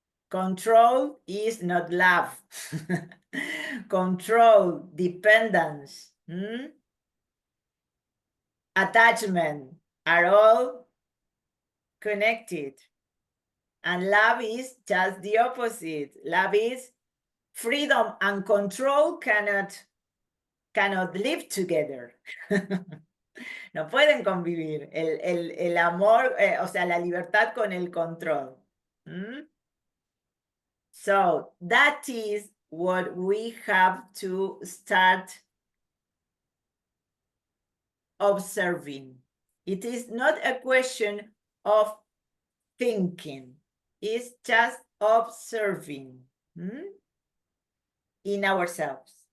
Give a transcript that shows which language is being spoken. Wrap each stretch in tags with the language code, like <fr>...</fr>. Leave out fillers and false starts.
<en>Control is not love. Control, dependence, attachment are all connected. And love is just the opposite. Love is freedom, and control cannot live together.</en> <es>No pueden convivir el amor, o sea, la libertad con el control.</es> <en>So that is what we have to start observing. It is not a question of thinking. It's just observing in ourselves.</en>